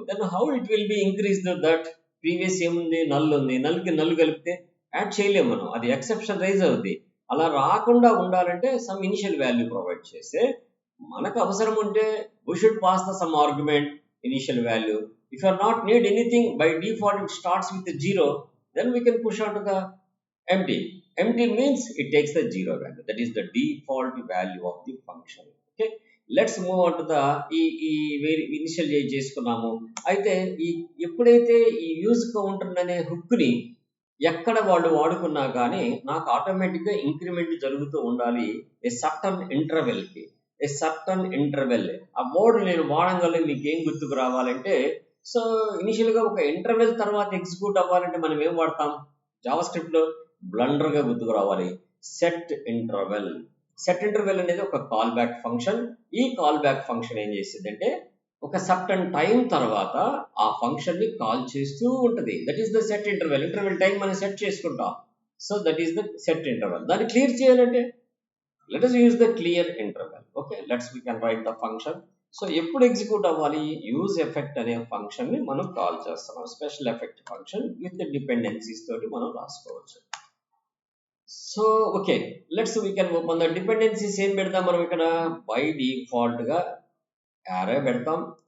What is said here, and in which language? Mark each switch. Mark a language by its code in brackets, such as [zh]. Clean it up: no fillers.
[en] then how it will be increase that previous [te] ఏముంది? Null ఉంది. నల్కి null కలిపితే add చేయలేము మనం, అది ఎక్సెప్షన్ రైజ్ అవుద్ది. అలా రాకుండా ఉండాలంటే సమ్ ఇనిషియల్ వాల్యూ ప్రొవైడ్ చేస్తే మనకు అవసరం ఉంటే [en] we should pass the some argument [te] initial value. [en] If you are not need anything, by default it starts with the 0, then we can push on to the empty. Empty means it takes the 0 value. That is the default value of the function. Okay, let's move on to the initial [te] చేసుకున్నాము. అయితే ఎప్పుడైతే ఈ use counter అనే హుక్ని ఎక్కడ వాళ్ళు వాడుకున్నా కానీ నాకు ఆటోమేటిక్గా ఇంక్రిమెంట్ జరుగుతూ ఉండాలి ఏ certain ఇంటర్వెల్కి. ఏ certain interval ఆ వర్డ్ నేను వాడంగానే మీకు ఏం గుర్తుకు రావాలంటే, సో ఇనిషియల్గా ఒక ఇంటర్వెల్ తర్వాత ఎగ్జిక్యూట్ అవ్వాలంటే మనం ఏం వాడతాం? జావా స్క్రిప్ట్లో బ్లండర్గా గుర్తుకు రావాలి సెట్ ఇంటర్వెల్. సెట్ ఇంటర్వెల్ అనేది ఒక కాల్ బ్యాక్ ఫంక్షన్. ఈ కాల్ బ్యాక్ ఫంక్షన్ ఏం చేస్తుంది అంటే ఒక సర్టన్ టైం తర్వాత ఆ ఫంక్షన్ ని కాల్ చేస్తూ ఉంటుంది. [en] That is the set interval. Interval time మనం set చేసుకుంటాం. So that is the set interval. [te] దాన్ని క్లియర్ చేయాలంటే [en] let us use the clear interval. Okay, we can write the function. [te] So ఎప్పుడు ఎగ్జిక్యూట్ అవ్వాలి? Use effect అనే function ని మనం call చేస్తున్నాం. Special effect function with dependencies తోటి మనం రాసుకోవచ్చు. [en] So okay, we can open the dependencies. [te] ఏం పెడతాం మనం ఇక్కడ? బై డిఫాల్ట్ గా యారే పెడతాం.